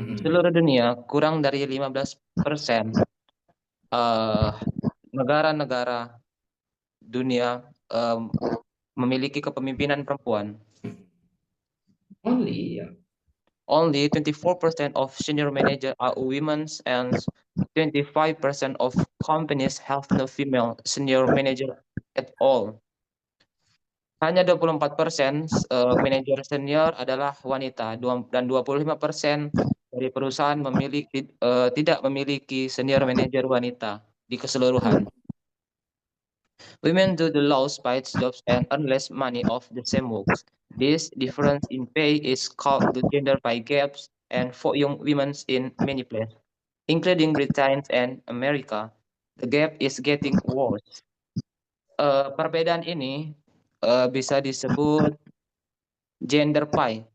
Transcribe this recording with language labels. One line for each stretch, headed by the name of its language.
Indonesian: Seluruh dunia kurang dari 15% negara-negara dunia memiliki kepemimpinan perempuan.
English: Only 24% of senior manager are women and 25% of companies have no female senior manager at all.
Indonesian: Hanya 24% manajer senior adalah wanita dan 25% dari perusahaan tidak memiliki senior manager wanita di keseluruhan.
English: Women do the lowest-paid jobs and earn less money of the same work. This difference in pay is called the gender pay gaps, and for young women in many places, including Britain and America, the gap is getting worse.
Indonesian: Perbedaan ini bisa disebut gender pay.